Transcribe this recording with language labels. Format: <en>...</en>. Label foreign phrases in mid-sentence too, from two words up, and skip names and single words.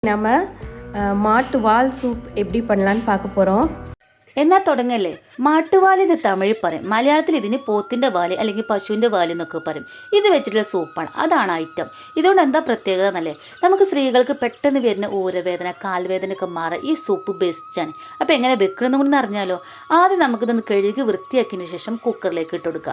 <ta>நம்ம மாட்டு வால் சூப் எப்படி பண்ணலான்னு பார்க்க போகிறோம்.</ta> <ml>എന്നാൽ തുടങ്ങല്ലേ. മാട്ടുവാലിന് തമിഴ് പറയും, മലയാളത്തിൽ ഇതിന് പോത്തിൻ്റെ വാല് അല്ലെങ്കിൽ പശുവിൻ്റെ വാല് എന്നൊക്കെ പറയും. ഇത് വെച്ചിട്ടുള്ള സൂപ്പാണ്, അതാണ് ഐറ്റം. ഇതുകൊണ്ട് എന്താ പ്രത്യേകത എന്നല്ലേ, നമുക്ക് സ്ത്രീകൾക്ക് പെട്ടെന്ന് വരുന്ന ഊരവേദന കാൽവേദനയൊക്കെ മാറാൻ ഈ സൂപ്പ് ബെസ്റ്റാണ്. അപ്പോൾ എങ്ങനെ വെക്കണമെന്ന് കൂടി അറിഞ്ഞാലോ. ആദ്യം നമുക്കിതൊന്ന് കഴുകി വൃത്തിയാക്കിയതിന് ശേഷം കുക്കറിലേക്ക് ഇട്ട് കൊടുക്കുക.</ml>